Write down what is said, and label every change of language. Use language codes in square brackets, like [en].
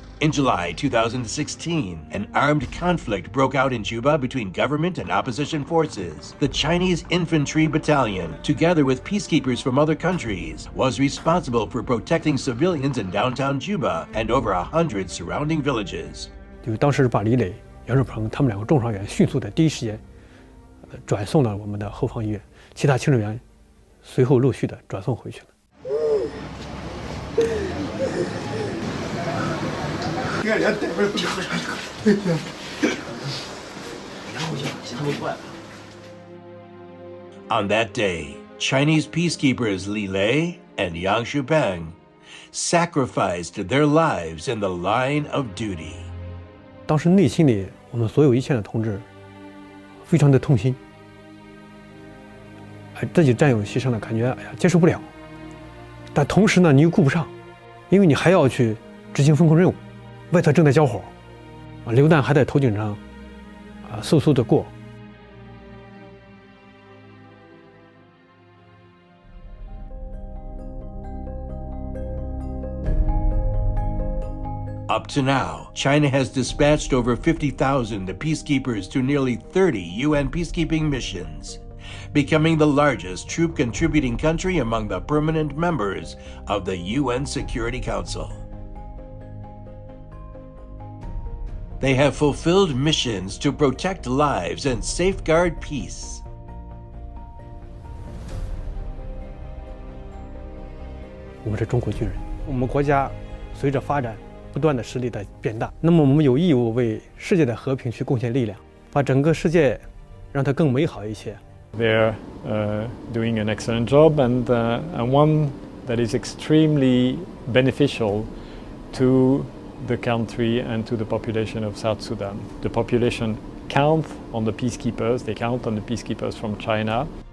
[en] In July 2016, an armed conflict broke out in Juba between government and opposition forces. The Chinese Infantry Battalion, together with peacekeepers from other countries, was responsible for protecting civilians in downtown Juba and over 100 surrounding villages. [zh] 就当时把李磊、杨志鹏他们两个重伤员迅速的第一时间转送到我们的后方医院，其他轻症员随后陆续的转送回去了。 [en] On that day, Chinese peacekeepers Li Lei and Yang Shupeng sacrificed their lives in the line of duty. [zh] 当时内心里，我们所有一线的同志非常的痛心，自己战友牺牲了，感觉接受不了。但同时呢，你又顾不上，因为你还要去执行风控任务，外头正在交火，榴弹还在头顶上，嗖嗖的过。 [en] Up to now, China has dispatched over 50,000 peacekeepers to nearly 30 UN peacekeeping missions, becoming the largest troop-contributing country among the permanent members of the UN Security Council. They have fulfilled missions to protect lives and safeguard peace. [zh] 我们是中国军人，我们国家随着发展不断的实力的变大，那么我们有义务为世界的和平去贡献力量，把整个世界让它更美好一些。 [en] They're doing an excellent job and one that is extremely beneficial to the country and to the population of South Sudan. The population count on the peacekeepers, they count on the peacekeepers from China.